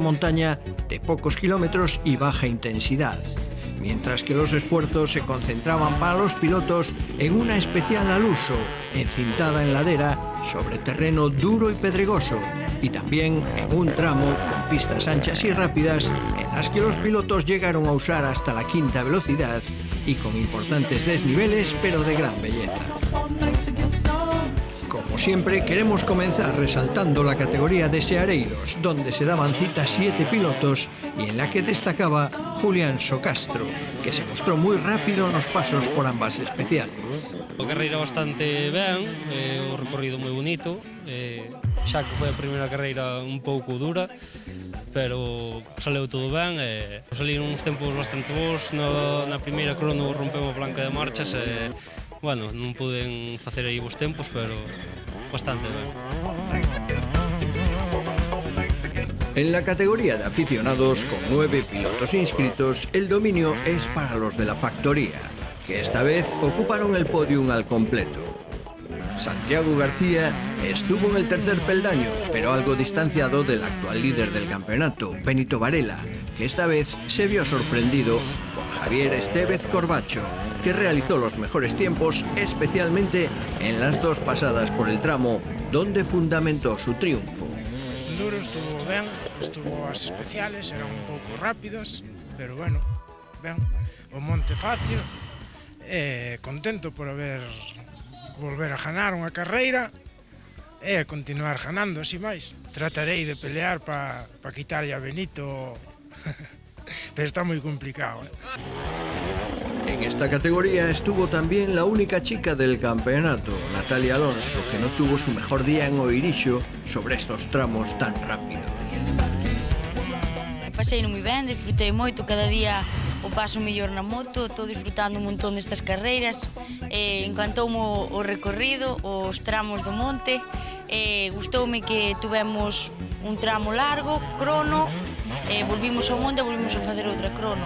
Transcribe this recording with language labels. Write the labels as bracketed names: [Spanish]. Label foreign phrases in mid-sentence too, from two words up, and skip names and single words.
[Spanish] montaña de pocos kilómetros y baja intensidad, mientras que los esfuerzos se concentraban para los pilotos en una especial al uso, encintada en ladera sobre terreno duro y pedregoso, y también en un tramo con pistas anchas y rápidas en las que los pilotos llegaron a usar hasta la quinta velocidad y con importantes desniveles pero de gran belleza. Como siempre, queremos comenzar resaltando la categoría de seareiros, donde se daban cita 7 pilotos y en la que destacaba Julián Socastro, que se mostró muy rápido en los pasos por ambas especiales. [Galician] A carreira bastante ben, o recorrido moi bonito, xa que foi a primeira carreira un pouco dura, pero saleu todo ben, saliron uns tempos bastante bons, na primeira crono rompemos a blanca de marchas, bueno, non puden facer aí bons tempos, pero bastante ben. [Spanish] En la categoría de aficionados, con 9 pilotos inscritos, el dominio es para los de la factoría, que esta vez ocuparon el podium al completo. Santiago García estuvo en el tercer peldaño, pero algo distanciado del actual líder del campeonato, Benito Varela, que esta vez se vio sorprendido por Javier Estevez Corbacho, que realizó los mejores tiempos, especialmente en las 2 pasadas por el tramo, donde fundamentó su triunfo. [Galician] El duro estuvo ben, estuvo as especiales, eran un pouco rápidas, pero bueno, ben, o monte fácil, contento por volver a ganar unha carreira e continuar ganando, así máis. Tratarei de pelear para quitarlle a Benito, pero está moi complicado. [Spanish] En esta categoría estuvo también la única chica del campeonato, Natalia Alonso, que no tuvo su mejor día en Oirixo sobre estos tramos tan rápidos. [Galician] Pasei moi ben, disfrutei moito, cada día o paso mellor na moto, estou disfrutando un montón destas carreiras, encantoume o recorrido, os tramos do monte, gustoume que tuvemos un tramo largo, crono, volvimos ao monte e volvimos a facer outra crono.